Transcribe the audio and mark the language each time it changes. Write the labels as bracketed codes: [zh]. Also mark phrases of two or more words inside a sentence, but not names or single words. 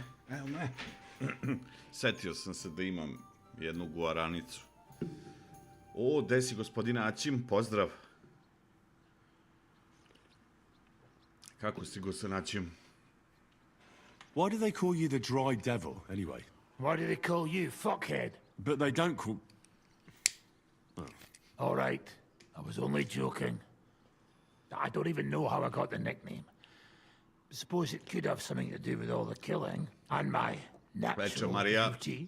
[sr] Evo me. Setio sam se da imam jednu guaranicu. O, desi gospodina Ačim, pozdrav. Kako si gospodin Ačim? [en] Why do they call you the Dry Devil, anyway? Why do they call you fuckhead? But they don't call... Oh. All right, I was only joking. I don't even know how I got the nickname. I suppose it could have something to do with all the killing and my natural beauty.